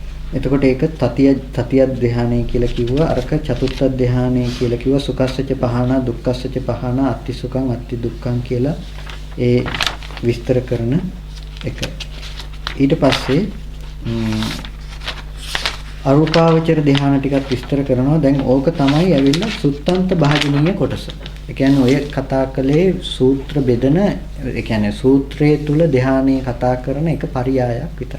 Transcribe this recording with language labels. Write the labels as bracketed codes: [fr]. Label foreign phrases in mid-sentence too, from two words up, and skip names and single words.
[si] එතකොට ඒක තතිය ධ්‍යානය කියලා කිව්වා. අරක චතුත්ථ ධ්‍යානය කියලා කිව්වා. [pi] සුඛස්සච පහන දුක්ඛස්සච පහන අත්ති සුඛං අත්ති දුක්ඛං [si] කියලා ඒ විස්තර කරන එක. ඊට පස්සේ අරූපාවචර ධ්‍යාන ටිකක් විස්තර කරනවා. දැන් ඕක තමයි ඇවිල්ලා සුත්තන්ත භාජනීය කොටස. ඒ කියන්නේ ඔය කතා කළේ සූත්‍ර බෙදන, ඒ කියන්නේ සූත්‍රයේ තුල ධ්‍යානයේ කතා කරන එක පරියායක් විතරයි.